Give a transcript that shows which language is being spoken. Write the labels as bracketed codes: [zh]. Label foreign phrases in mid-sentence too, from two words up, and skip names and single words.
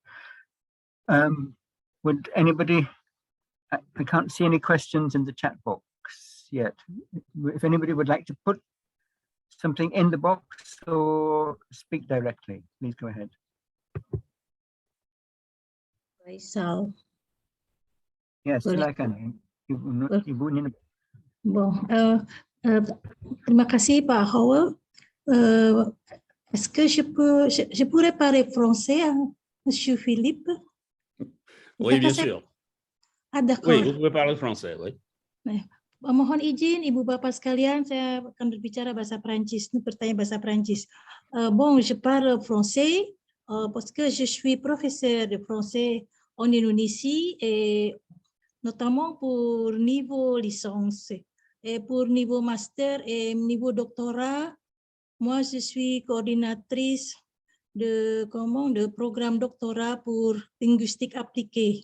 [en] Would anybody, I can't see any questions in the chat box yet. If anybody would like to put something in the box or speak directly, please go ahead. Faisal. Yes, [id] silakan. Ibu Nina. Bon, terima kasih Pak Howell. [fr] Est-ce que je pourrais parler français, Monsieur Philippe? Oui, bien sûr. Ah, d'accord. Oui, vous pouvez parler français, oui. [id] Mohon izin Ibu Bapak sekalian, saya akan berbicara bahasa Prancis. Ini pertanyaan bahasa Prancis. [fr] Bon, je parle français parce que je suis professeur de français en Indonésie et notamment pour niveau licence et pour niveau master et niveau doctorat. Moi, je suis coordinatrice de programme doctorat pour linguistique appliquée.